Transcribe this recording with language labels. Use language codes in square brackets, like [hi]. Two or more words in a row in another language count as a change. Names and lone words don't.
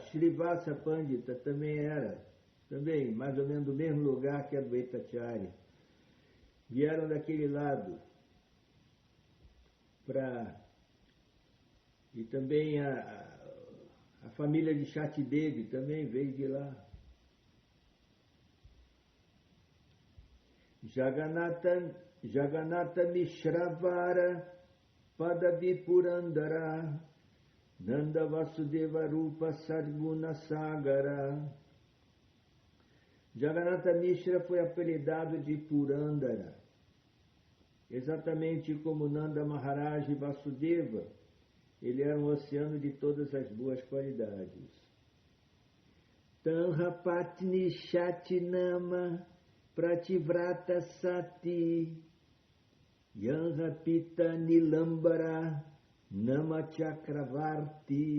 [pt] Shrivasa Pandita também mais ou menos do mesmo lugar que Advaita Acharya. Vieram daquele lado. E também a família de Shatidevi também veio de lá. [bn] জগন্নাথ মিশ্রবর পদবী পুরন্দর নন্দ বসুদেব রূপ সদ্গুণ সাগর. [pt] Jagannatha Mishra foi apelidado de Purandara, exatamente como Nanda Maharaj e Vasudeva. Ele era um oceano de todas as boas qualidades. [bn] তাঁর পত্নী শচীনাম পতিব্রতা সতী যাঁর পিতা নীলাম্বর নাম চক্রবর্তী.